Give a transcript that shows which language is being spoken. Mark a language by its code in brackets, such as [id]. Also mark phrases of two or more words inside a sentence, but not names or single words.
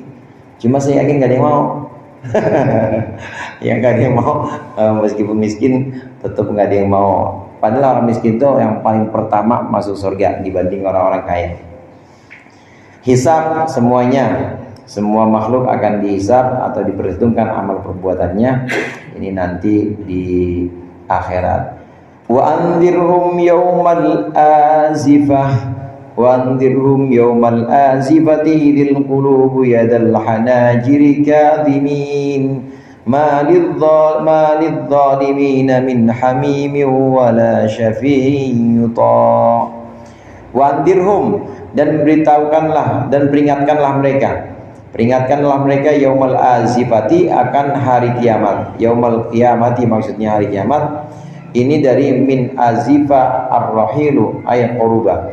[id] Cuma saya yakin gak ada yang mau. Yang gak ada yang mau, meskipun miskin tetap gak ada yang mau. Padahal orang miskin itu yang paling pertama masuk surga dibanding orang-orang kaya. Hisab semuanya, semua makhluk akan dihisab atau diperhitungkan amal perbuatannya. Ini nanti di akhirat. [ar] وأنذرهم يوم الآزفة وأنذرهم يوم الآزفة إذ القلوب لدى الحناجر كاظمين ما للظالمين من حميم ولا شفيع يطاع. وأنذرهم, [id] dan beritahukanlah dan peringatkanlah mereka [ar] يوم الآزفة, [id] akan hari kiamat. [ar] يوم القيامة [id] maksudnya hari kiamat. Ini dari [ar] من أزف الرحيل أي قرب.